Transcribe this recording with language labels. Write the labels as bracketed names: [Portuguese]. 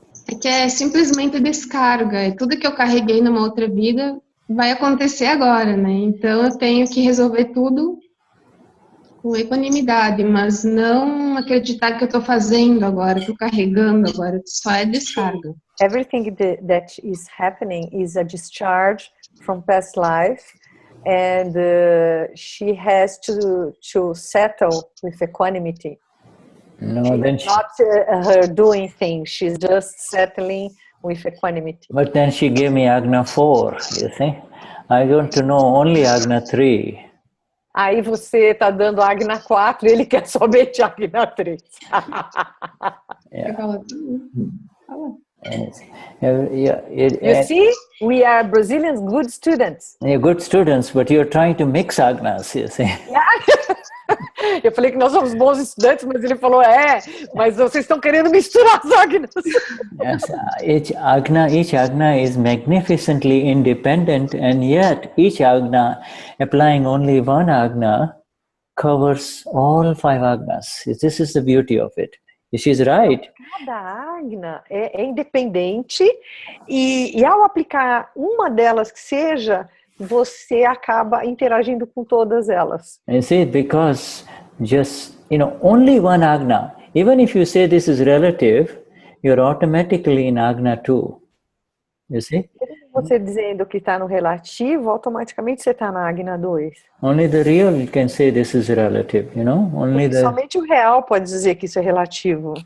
[Portuguese] É que é simplesmente descarga. É tudo que eu carreguei numa outra vida vai acontecer agora, né? Então eu tenho que resolver tudo com equanimidade, mas não acreditar que eu estou fazendo agora, estou carregando agora, só é descarga. [English] Everything that is happening is a discharge from past life, and she has to settle with equanimity. No, then not her doing things, she's just settling with equanimity. But then she gave me Agna 4, you see. I want to know only Agna 3. [Portuguese] Aí você está dando Agna 4 e ele quer somente Agna 3. [English] You see, we are Brazilians good students. You're good students, but you're trying to mix Agnas, you see. [Portuguese] Eu falei que nós somos bons estudantes, mas ele falou, mas vocês estão querendo misturar as Agnas. [English] Yes, each Agna is magnificently independent, and yet each Agna, applying only one Agna, covers all 5 Agnas. This is the beauty of it. She's right. [Portuguese] Cada Agna é independente e ao aplicar uma delas que seja, você acaba interagindo com todas elas. [English] You see, because just, only one Agna, even if you say this is relative, you're automatically in Agna 2. You see? [Portuguese] Você dizendo que está no relativo, automaticamente você está na Agna 2. [English] Only the real can say this is relative, [Portuguese] Somente o real pode dizer que isso é relativo.